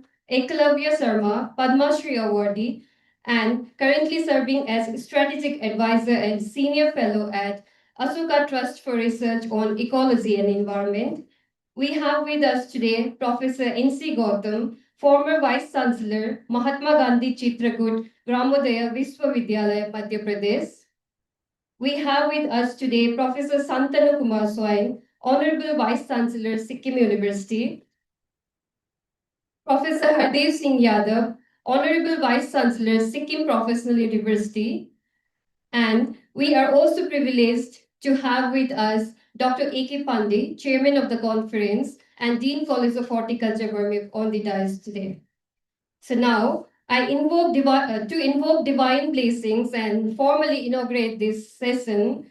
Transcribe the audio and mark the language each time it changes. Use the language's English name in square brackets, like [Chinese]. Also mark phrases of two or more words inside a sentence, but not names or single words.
[English] Ekalavya Sarma, Padma Shri Awardee, and currently serving as Strategic Advisor and Senior Fellow at Asuka Trust for Research on Ecology and Environment. We have with us today Professor N.C. Gautam, former Vice Chancellor, Mahatma Gandhi Chitragut Gramodaya Vishwavidyalaya, Madhya Pradesh. We have with us today Professor Santanu Kumar Swain, Honorable Vice Chancellor, Sikkim University. Professor Hardev Singh Yadav, Honorable Vice Chancellor, Sikkim Professional University. And we are also privileged to have with us Dr. A.K. Pandey, Chairman of the conference and Dean College of Horticulture, Bermiok, on the dais today. So now, I invoke divine blessings and formally inaugurate this session.